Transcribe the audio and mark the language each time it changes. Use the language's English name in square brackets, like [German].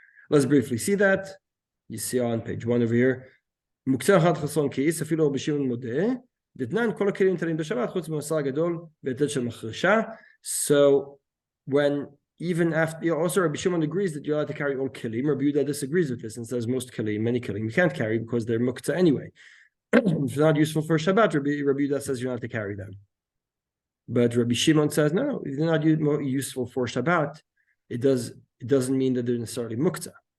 [English] Let's briefly see that. You see on page 1 over here. [Hebrew] Muktze mechamat Chesron Kis, אפילו רבי שמעון מודה, דתנן כל הכלים ניתנים בשבת, חוץ ממסע גדול והיטל של מחרשה. [English] So even after, also Rabbi Shimon agrees that you're allowed to carry all kelim. Rabbi Yehuda disagrees with this and says most kelim, many kelim, you can't carry because they're muktzah anyway. If they're not useful for Shabbat, Rabbi Yehuda says you're not to carry them. But Rabbi Shimon says no, if they're not useful for Shabbat, it doesn't mean that they're necessarily muktzah.